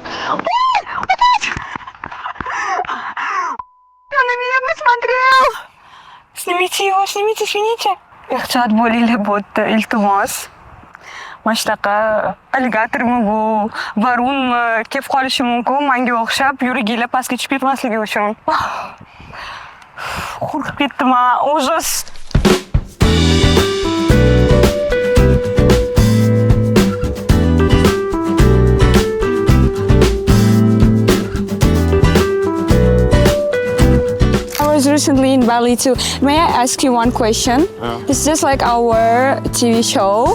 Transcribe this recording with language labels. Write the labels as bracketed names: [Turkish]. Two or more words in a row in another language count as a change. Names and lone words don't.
[Russian] Она меня посмотрел! Снимите его, снимите. [Uzbek] Ehtiyot bo'linglar bo'tda, iltimos. Mana shunaqa alligatormi bu, varunmi kelib qolishi mumkin. Menga o'xshab yuraginglar pastga tushib ketmasligi uchun. Qo'rqib ketdim, [Russian] ужас. [English] I was recently in Bali too. May I ask you one question? It's just like our TV show.